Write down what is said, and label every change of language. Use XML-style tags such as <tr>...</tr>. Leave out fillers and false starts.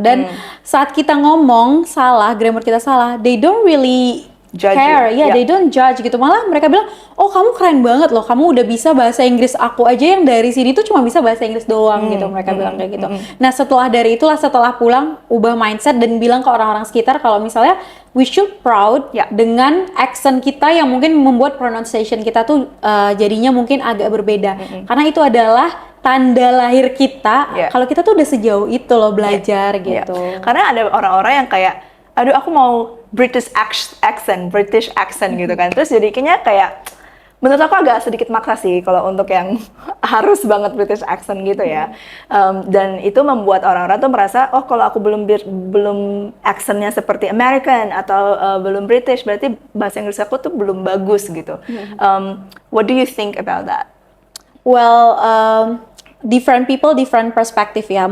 <id>Dan saat kita ngomong salah, grammar kita salah,</id> <en>they don't really care, they don't judge</en> <id>gitu. Malah mereka bilang, oh kamu keren banget loh, kamu udah bisa bahasa Inggris, aku aja yang dari sini tuh cuma bisa bahasa Inggris doang gitu. Mereka bilang kayak gitu. Nah, setelah dari itulah, setelah pulang, ubah mindset dan bilang ke orang-orang sekitar kalau misalnya</id> <en>we should proud</en> <id>dengan accent kita yang mungkin membuat pronunciation kita tuh jadinya mungkin agak berbeda. Karena itu adalah tanda lahir kita, kalau kita tuh udah sejauh itu loh belajar gitu. Karena ada orang-orang yang kayak, aduh aku mau British accent gitu kan. Terus jadi kayaknya kayak, menurut aku agak sedikit maksa sih kalau untuk yang harus banget British accent gitu ya. Dan itu membuat orang-orang tuh merasa, oh kalau aku belum accentnya seperti American atau belum British, berarti bahasa Inggris aku tuh belum bagus gitu.</id> <en>What do you think about that? Well, different people, different perspective ya.</en>